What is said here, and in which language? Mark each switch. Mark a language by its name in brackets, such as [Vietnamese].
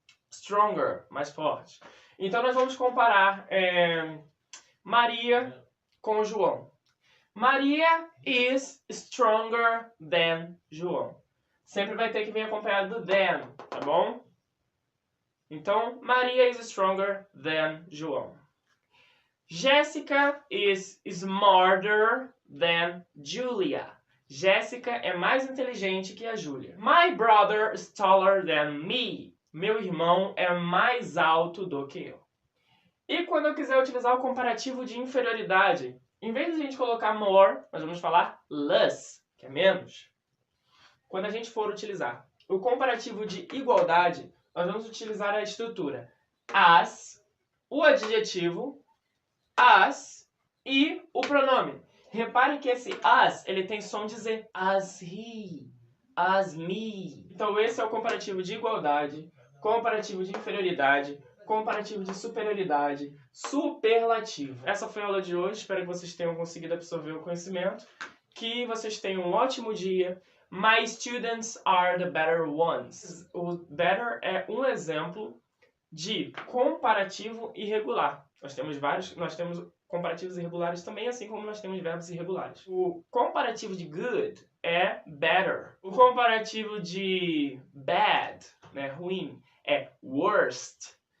[Portuguese] Stronger, mais forte. Então nós vamos comparar Maria com João. [English] Maria is stronger than João. [Portuguese] Sempre vai ter que vir acompanhado do than, tá bom? Então, [English] Maria is stronger than João. Jessica is smarter than Julia. [Portuguese] Jéssica é mais inteligente que a Júlia. [English] My brother is taller than me. [Portuguese] Meu irmão é mais alto do que eu. E quando eu quiser utilizar o comparativo de inferioridade, em vez de a gente colocar more, nós vamos falar less, que é menos. Quando a gente for utilizar o comparativo de igualdade, nós vamos utilizar a estrutura as, o adjetivo, as e o pronome. Reparem que esse as, ele tem som de Z. [English] As he, as me. [Portuguese] Então esse é o comparativo de igualdade, comparativo de inferioridade, comparativo de superioridade, superlativo. Essa foi a aula de hoje, espero que vocês tenham conseguido absorver o conhecimento, que vocês tenham um ótimo dia. [English] My students are the better ones. [Portuguese] O better é um exemplo de comparativo irregular. Nós temos comparativos irregulares também, assim como nós temos verbos irregulares. O comparativo de good é better. O comparativo de bad, né, ruim, é worst.